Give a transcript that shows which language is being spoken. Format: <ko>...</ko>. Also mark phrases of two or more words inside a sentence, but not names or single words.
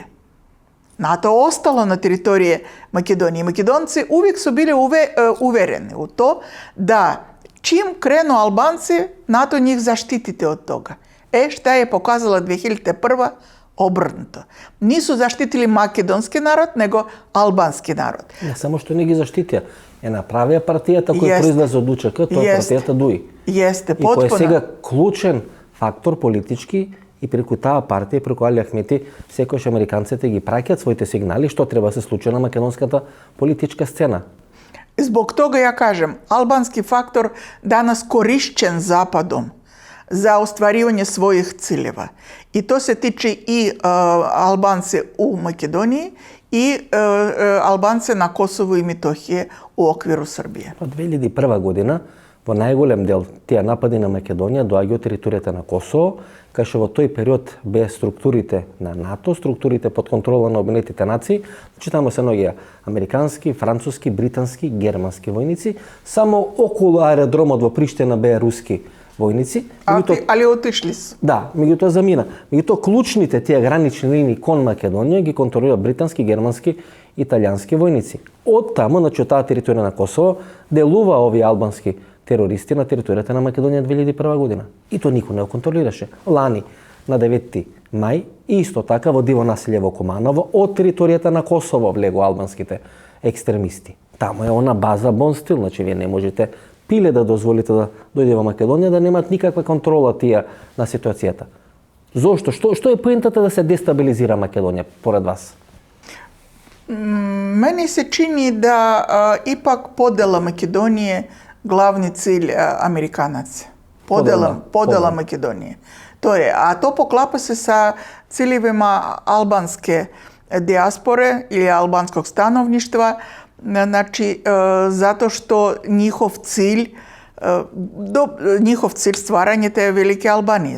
<sr>NATO ostalo na teritoriji Makedonije. Makedonci uvijek su bili uvereni u to da čim krenu Albanci, NATO njih zaštitite od toga. Šta je pokazala 2001. Obrnuto. Nisu zaštitili makedonski narod, nego albanski narod.</sr> <mk>Не само што не ги заштитија, е направија партијата која произлезе од УЧК, тоа е партијата ДУИ.</mk> <sr>Jeste,</sr> <mk>И кој е</mk> <sr>potpuno.</sr> <mk>сега клучен фактор политички и преку таа партија, преку Али Ахмети, секојаш американците ги праќаат своите сигнали што треба да се случи на македонската политичка сцена.</mk> <sr>Zbog toga ja kažem, albanski faktor danas korišćen Zapadom za ostvarivanje svojih ciljeva. I to se tiče i Albance u Makedoniji i Albance na Kosovu i Metohije u okviru Srbije.</sr> <mk>Од 2001 година, во најголем дел тие напади на Македонија доаѓа од територијата на Косово, кај што во тој период без структурите на НАТО, структурите под контрола на Обединетите нации, значи таму се наоѓаја американски, француски, британски, германски војници, само околу аеродромот во Приштина беа руски војници.</mk> <sr>Ali otišli su.</sr> <mk>Да, меѓутоа замина. Меѓутоа клучните тие гранични линии кон Македонија ги контролира британски, германски, италијански војници. Од таму, значи од таа територија на Косово, делува овие албански терористи на територијата на Македонија 2001 година. И тоа никој не го контролираше. Лани, на 9 мај, исто така во диво населје во Куманово, од територијата на Косово влегу албанските екстремисти. Таму е она база Бонстил, значи вие не можете пиле да дозволите да дојде во Македонија, да немаат никаква контрола тие на ситуацијата. Зошто? Што е поентата да се дестабилизира Македонија, поред вас?</mk> <sr>Meni se čini da ipak podela Makedonije glavni cilj Amerikanaca. Podela Makedonije. To je, a to poklapa se sa ciljevima albanske dijaspore ili albanskog stanovništva, znači zato što njihov cilj stvaranje te velike Albanije.</sr>